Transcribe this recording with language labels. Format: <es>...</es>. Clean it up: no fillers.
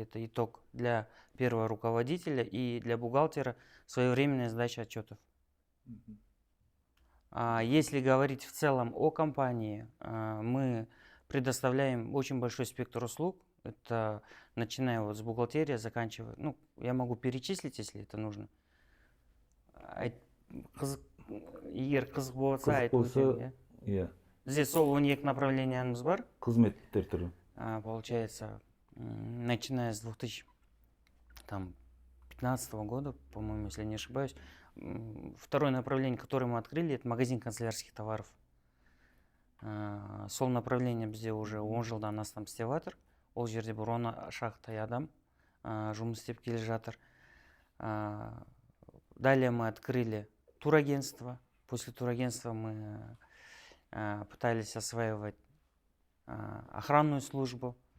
<ru>Это итог для первого руководителя и для бухгалтера своевременная сдача отчетов. Если говорить в целом о компании, мы предоставляем очень большой спектр услуг. Это начиная вот с бухгалтерии, заканчивая. Ну, я могу перечислить, если это нужно.</ru> <kk>Егер қызық болса, айтып өтемін, иә. Бізде сол 12 направлениямыз бар. Қызметтер түрі.</kk> <ru>Получается, начиная с 2015 года, по-моему, если не ошибаюсь, второе направление, которое мы открыли, это магазин канцелярских товаров.</ru> <kk>Сол направление бізде уже 10 жылдан астам істеп жатыр. Ол жерде бір 10 шақтай адам жұмыс істеп келе жатыр.</kk> <ru>Далее мы открыли турагентство. После турагентства мы пытались осваивать охранную службу.</ru>